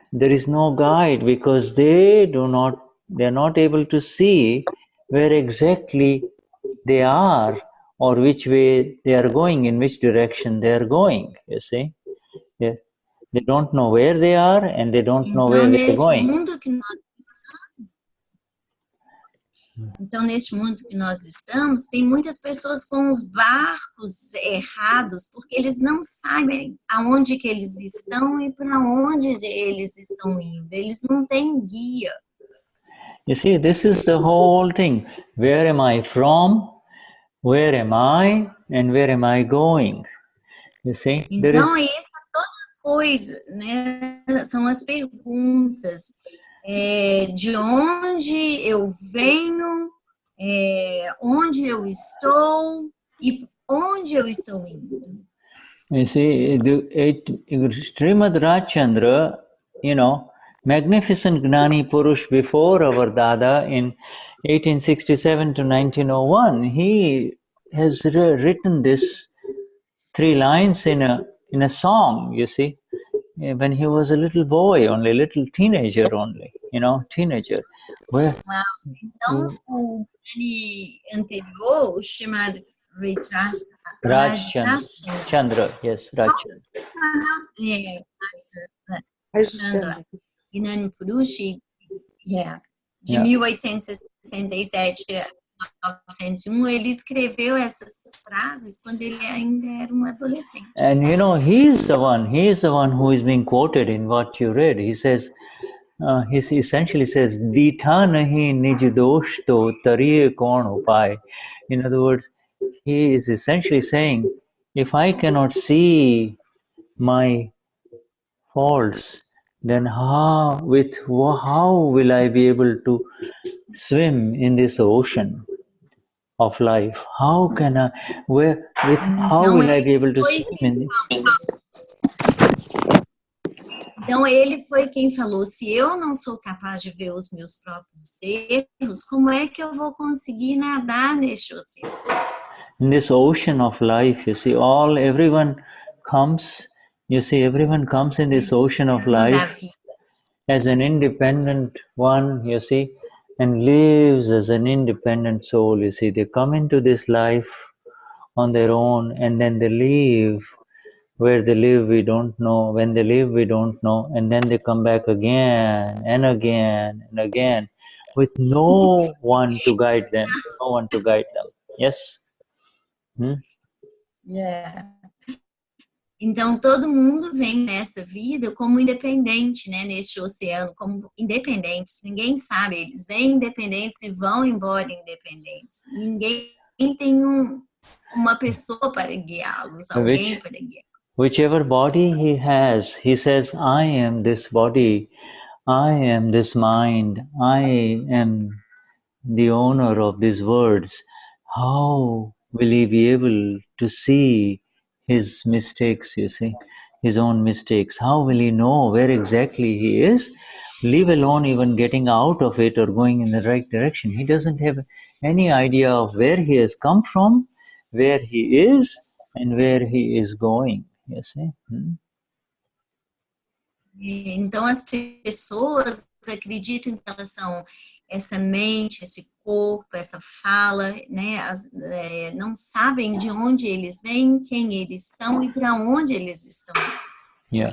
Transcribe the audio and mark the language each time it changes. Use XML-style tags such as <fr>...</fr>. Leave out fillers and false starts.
<en>There is no guide because they're not able to see where exactly they are or which way they are going, in which direction they are going, you see. They don't know where they are and they don't know where they are going.</en> <pt>Então, neste mundo que nós estamos, tem muitas pessoas com os barcos errados, porque eles não sabem aonde que eles estão e para onde eles estão indo. Eles não têm guia.</pt> <en>You see, this is the whole thing. Where am I from? Where am I? And where am I going? You see?</en> <pt>Então, essa é toda coisa, né? São as perguntas. De onde eu venho, onde eu estou e onde eu estou indo.</pt> <en>You see, Srimad Rajchandra, magnificent Gnani Purush before our Dada in 1867 to 1901, he has written this 3 lines in a song, you see, when he was a little boy, only little teenager only, teenager. Wow.</en> <pt>Então, o Gnani anterior, o chamado</pt> <en>Rajchandra, yes, Rajchandra.</en> <pt>Chandra, Gnani Purush, de 1867 1901, ele escreveu essas frases quando ele ainda era um adolescente.</pt> <en>And you know, he is the one who is being quoted in what you read. He says, he essentially says,</en> <gu>"Dita nahi nij dosh to tariye kaun upay."</gu> <en>In other words, he is essentially saying, if I cannot see my faults, then how will I be able to swim in this ocean of life? How will I be able to swim in this?</en> <pt>Então, ele foi quem falou, se eu não sou capaz de ver os meus próprios erros, como é que eu vou conseguir nadar neste oceano?</pt> <en>In this ocean of life, you see, everyone comes in this ocean of life as an independent one, you see, and lives as an independent soul, you see. They come into this life on their own, and then they leave. Where they live, we don't know. When they live, we don't know. And then they come back again and again and again with no one to guide them. Yes? Yeah.</en> <pt>Então, todo mundo vem nessa vida como independente, né? Neste oceano, como independentes. Ninguém sabe, eles vêm independentes e vão embora independentes. Ninguém tem uma pessoa para guiá-los, alguém para guiá-los.</pt> <en>Whichever body he has, he says, I am this body, I am this mind, I am the owner of these words. How will he be able to see his mistakes, you see, his own mistakes? How will he know where exactly he is, leave alone even getting out of it or going in the right direction? He doesn't have any idea of where he has come from, where he is, and where he is going. You see?</en> <pt>Então, as pessoas acreditam que elas são essa mente, esse corpo, essa fala, né? Não sabem de onde eles vêm, quem eles são e para onde eles estão.</pt> <en>Yeah.</en>